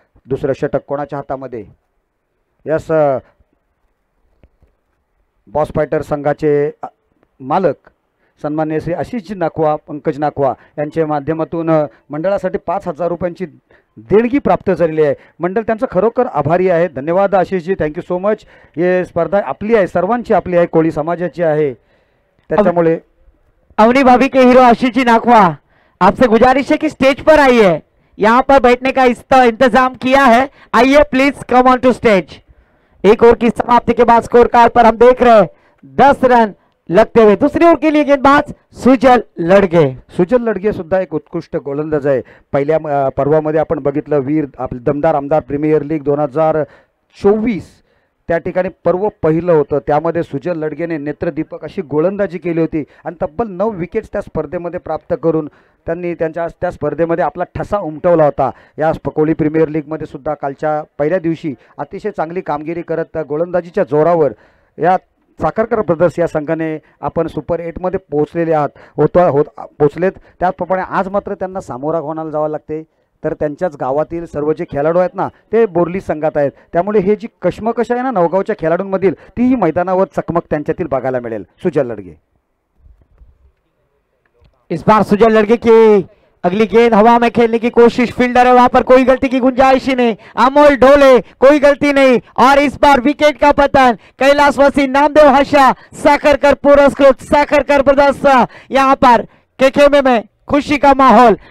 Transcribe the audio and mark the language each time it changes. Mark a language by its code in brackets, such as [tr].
[mr] दुसरं षटक कोणाच्या हातामध्ये? यस, बॉस फायटर संघाचे मालक सन्माननीय श्री आशिषजी नाखवा, पंकज नाखवा यांच्या माध्यमातून मंडळासाठी 5,000 रुपयांची देणगी प्राप्त झालेली आहे. मंडळ त्यांचं खरोखर आभारी आहे. धन्यवाद आशिषजी, [en] Thank you so much. [mr] हे स्पर्धा आपली आहे, सर्वांची आपली आहे, कोळी समाजाची आहे. त्याच्यामुळे [hi] अवनी भाभी के हीरो आशीष जी नाखवा, आपसे गुजारिश है कि स्टेज पर आइए, यहाँ पर बैठने का इंतजाम किया है, आइए [en] Please come on to stage. [hi] एक ओवर की समाप्ति के बाद स्कोर कार्ड पर हम देख रहे हैं 10 रन लगते हुए। दूसरी ओर के लिए गेंदबाज सुजल लडगे। [mr] सुजल लडगे सुद्धा एक उत्कृष्ट गोलंदाज आहे. पहिल्या पर्वामध्ये आपण बघितलं वीर आपले दमदार आमदार प्रीमियर लीग 2024 त्या ठिकाणी पर्व पहिलं होतं. त्यामध्ये सुजल लडगेने नेत्रदीपक अशी गोलंदाजी केली होती आणि तब्बल 9 विकेट्स त्या स्पर्धेमध्ये प्राप्त करून त्यांनी त्या स्पर्धेमध्ये आपला ठसा उमटवला होता. या कोळी प्रीमियर लीगमध्ये सुद्धा कालच्या पहिल्या दिवशी अतिशय चांगली कामगिरी करत त्या गोलंदाजीच्या जोरावर या साखरकर ब्रदर्स या संघाने आपण सुपर 8मध्ये पोहोचलेले पोहोचलेत. त्याचप्रमाणे आज मात्र त्यांना सामोरा होण्याला जावं लागते. तर त्यांच्याच गावातील सर्व जे खेळाडू आहेत ना ते बोर्ली संघात आहेत. त्यामुळे हे जी कश्मकश आहे ना नवगावच्या खेळाडूंमधील तीही मैदानावर चकमक त्यांच्यातील बघायला मिळेल. सुजल लडगे [hi] इस बार सुजल लड़के की अगली गेंद हवा में खेलने की कोशिश, फील्डर है वहां पर, कोई गलती की गुंजाइश ही नहीं। अमोल ढोले कोई गलती नहीं और इस बार विकेट का पतन। कैलाशवासी नामदेव हर्षा साखरकर पुरस्कृत साखरकर ब्रदर्स यहाँ पर केकेएम में खुशी का माहौल।